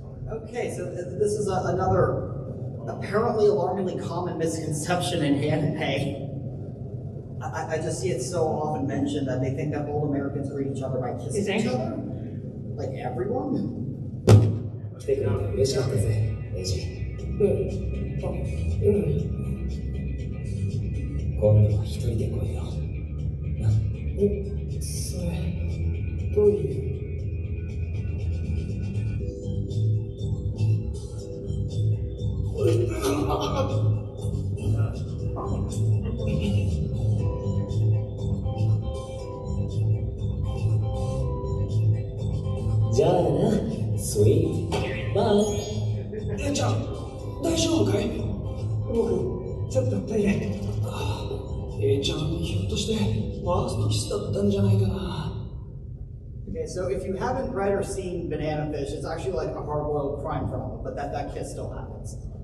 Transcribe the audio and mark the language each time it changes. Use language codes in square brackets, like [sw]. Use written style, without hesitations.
[en] Okay, so this is another apparently alarmingly common misconception in anime. I just see it so often mentioned that they think that old Americans greet each other by kissing each other. Like everyone? [ja] 来てくれて嬉しかったぜ、エイジ。今度は一人で来いよ。それ、どういう。じゃあな、スイート、バイ。ちゃん、大丈夫かい？僕、ちょっとトイレ。ちゃん、ひょっとしてファーストキスだったんじゃないかな。 [en] Okay, so if you haven't read or seen Banana Fish, it's actually like a hard-boiled crime drama, but that kiss still happens.